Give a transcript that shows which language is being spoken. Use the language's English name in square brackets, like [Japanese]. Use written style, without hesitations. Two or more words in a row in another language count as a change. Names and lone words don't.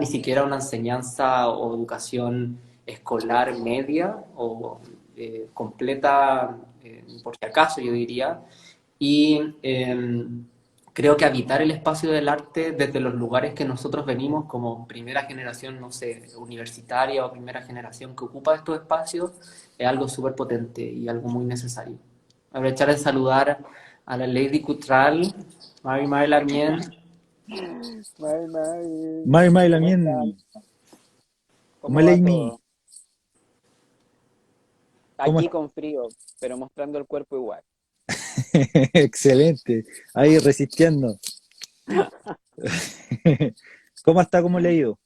[Spanish] siquiera una enseñanza o educación escolar media o completa, por si acaso yo diría, y creo que habitar el espacio del arte desde los lugares que nosotros venimos como primera generación, no sé, universitaria o primera generación que ocupa estos espacios, es algo súper potente y algo muy necesario. Aprovechar de saludar a la Lady Cutral, [Mapuche] Mari Mari Lamien. May, May, Mari Mari [Spanish] ¿cómo están? también, ¿Cómo va Maleimi, todo? ¿cómo Aquí con frío, pero mostrando el cuerpo igual. excelente, ahí resistiendo. ¿Cómo está? ¿Cómo le ha ido?